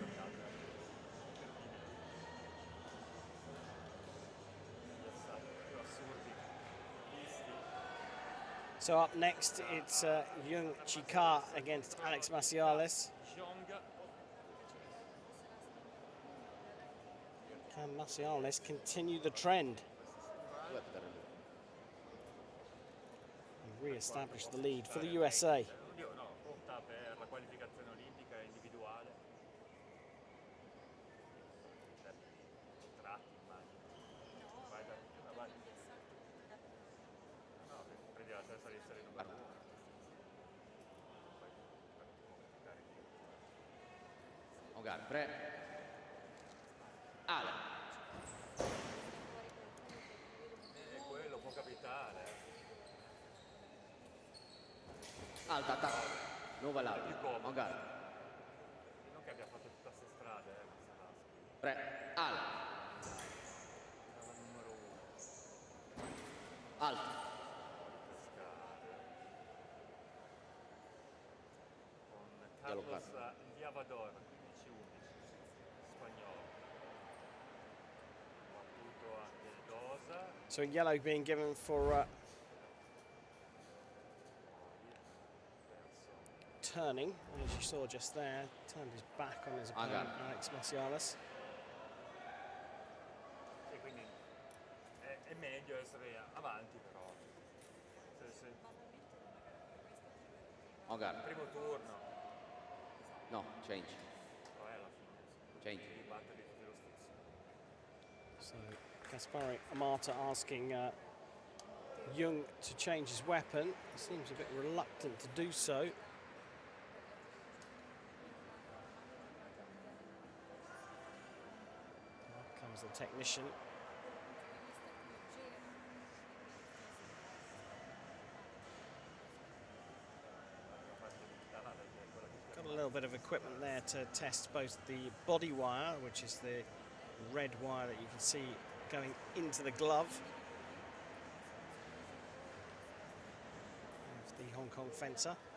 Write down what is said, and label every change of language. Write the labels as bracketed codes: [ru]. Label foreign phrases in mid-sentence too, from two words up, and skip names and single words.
[en] So up next, it's YEUNG Chi Ka against Alex Macialis. CHEUNG. Can Macialis continue the trend and re-establish the lead for the USA? [it] Oddio, no, conta per la qualificazione olimpica individuale. Tratti, immagino. Vai da vai. No, prendi la testa di essere numero 1. [fr] En garde, prêt. Allez. [it] Quello può capitare. Alta, attacco. Non [fr] voilà. En garde. [it] Non che abbia fatto tutta questa strada, [fr] Prêt. Allez. [it] Era il numero 1. Alta. Con Carlos Diavador, 15-11, spagnolo. Battuto anche Dosa. [en] So yellow being given for turning, as you saw just there, turned his back on his opponent, Alex Macialis. [it] E quindi è meglio essere avanti però. [fr] En garde. [it] Primo turno, [en] No, change. [it] poi alla fine [en] Change. [it] devi batterli tutti lo stesso. [en] So Kaspari Amata asking Jung to change his weapon. He seems a bit reluctant to do so. Here comes the technician. Got a little bit of equipment there to test both the body wire, which is the red wire that you can see going into the glove of the Hong Kong fencer.